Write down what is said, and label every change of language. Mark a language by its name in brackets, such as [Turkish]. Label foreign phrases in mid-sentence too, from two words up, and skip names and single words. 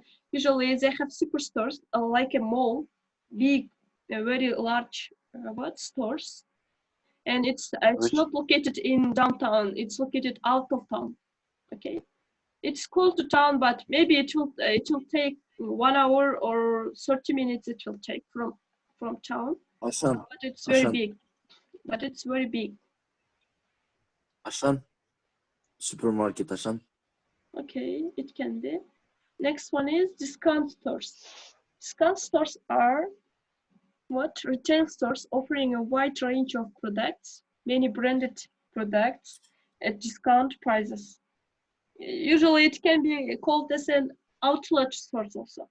[English] Usually they have superstores like a mall, big, very large stores, and it's not located in downtown. It's located out of town. Okay, it's close to town, but maybe it will take 1 hour or 30 minutes. It will take from town. Asan. But it's very big. Asan. Supermarket Asan. Okay, it can be. Next one is discount stores. Discount stores are retail stores offering a wide range of products, many branded products at discount prices. Usually it can be called as an outlet store also.